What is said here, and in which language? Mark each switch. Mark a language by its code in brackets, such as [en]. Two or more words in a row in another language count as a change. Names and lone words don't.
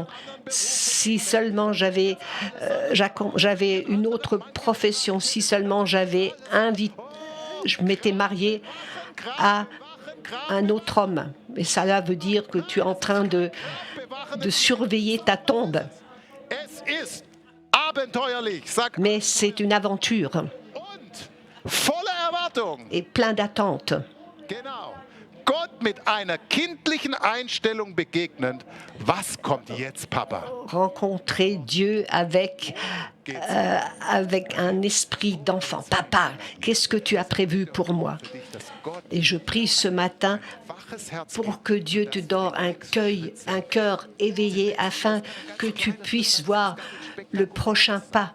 [fr] Si seulement j'avais une autre profession, si seulement je m'étais mariée à un autre homme. Et ça veut dire que tu es en train de surveiller ta tombe. Mais c'est une aventure et plein d'attentes. [de] Gott mit einer kindlichen Einstellung begegnend. Was kommt jetzt, Papa? [fr] Rencontrer Dieu avec un esprit d'enfant. Papa, qu'est-ce que tu as prévu pour moi? Et je prie ce matin pour que Dieu te donne un cœur éveillé afin que tu puisses voir le prochain pas.